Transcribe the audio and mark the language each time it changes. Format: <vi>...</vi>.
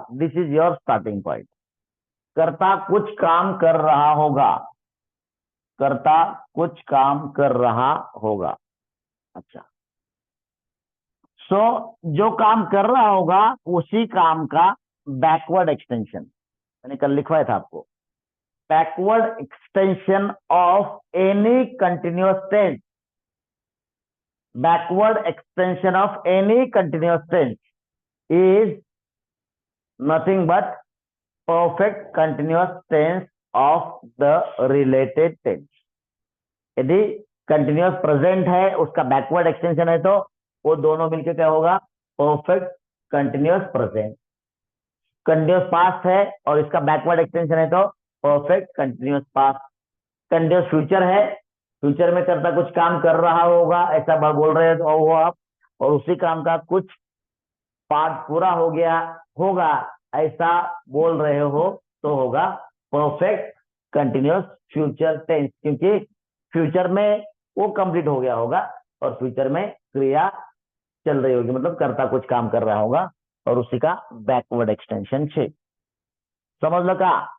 <en>This is your starting point.</en> <hi>कर्ता कुछ काम कर रहा होगा, कर्ता कुछ काम कर रहा होगा। अच्छा, सो जो काम कर रहा होगा उसी काम का बैकवर्ड एक्सटेंशन मैंने कल लिखवाया था आपको।</hi> <en>Backward extension of any continuous tense, backward extension of any continuous tense is nothing but perfect continuous tense of the related tense.</en> <hi>यदि कंटिन्यूअस प्रेजेंट है उसका बैकवर्ड एक्सटेंशन है तो वो दोनों मिलकर क्या होगा? Perfect continuous present. Continuous past है और इसका बैकवर्ड एक्सटेंशन है तो perfect continuous past. Continuous future है, फ्यूचर में करता कुछ काम कर रहा होगा, ऐसा बोल रहे हो आप, और उसी काम का कुछ पार्ट पूरा हो गया होगा, ऐसा बोल रहे हो तो होगा परफेक्ट कंटिन्यूअस फ्यूचर टेंस, क्योंकि फ्यूचर में वो कंप्लीट हो गया होगा और फ्यूचर में क्रिया चल रही होगी, मतलब करता कुछ काम कर रहा होगा और उसी का बैकवर्ड एक्सटेंशन छे। समझ लो का?</hi>